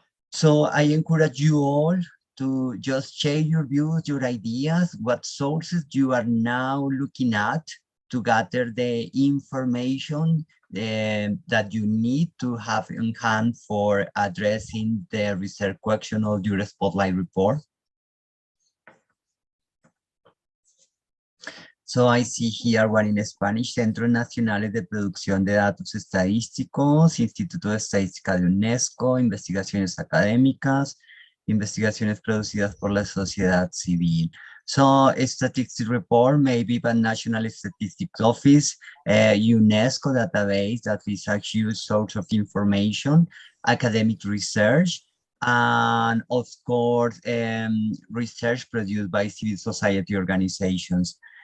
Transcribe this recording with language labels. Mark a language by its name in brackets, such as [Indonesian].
[English] So I encourage you all to just share your views, your ideas, what sources you are now looking at to gather the information that you need to have in hand for addressing the research question of your Spotlight report. So I see here one in Spanish: [Spanish] Centros Nacionales de Producción de Datos Estadísticos, Instituto de Estadística de UNESCO, investigaciones académicas, investigaciones producidas por la sociedad civil. [English] So a statistics report maybe by National Statistics Office, UNESCO database that is a huge source of information, academic research, and of course, research produced by civil society organizations.